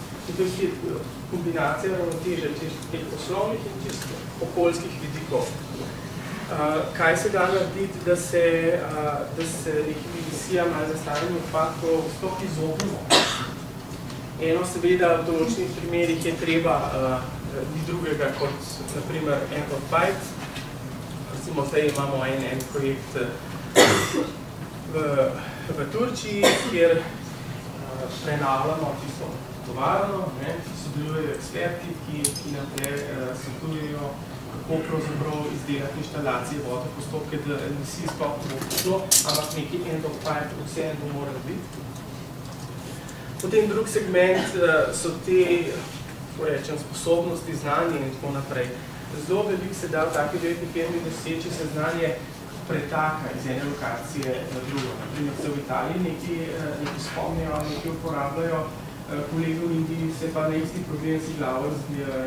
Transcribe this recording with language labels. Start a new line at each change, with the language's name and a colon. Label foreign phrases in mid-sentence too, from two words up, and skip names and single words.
Slovenian: To je kombinacija ravnoteže teh poslovnih in čisto okoljskih vidikov. Kaj se da narediti, da se nekim emisijam ali zastavljanju odpadkov sploh izognemo? Eno seveda v določenih primerih je treba ni drugega kot naprimer
English: end of bite.
Slovenian: Recimo zdaj imamo en projekt v Turčiji, kjer prenavljamo tisto tovarno, sodelujejo eksperti, ki nam svetujejo, kako pravzaprav izdelati inštalacije, vodne postopke, da emisij sploh ne bo prišlo, ampak neki
English: end of pipe
Slovenian: vse bo moralo biti. Potem drug segment so te, sposobnosti, znanje in tako naprej. Zelo veliko se da v taki veliki firmi doseči se znanje pretaka iz ene lokacije na drugo. Naprimer, se v Italiji nekaj spomnijo, nekaj uporabljajo, kolegi v Indiji se pa na isti problem si glavo razvijajo.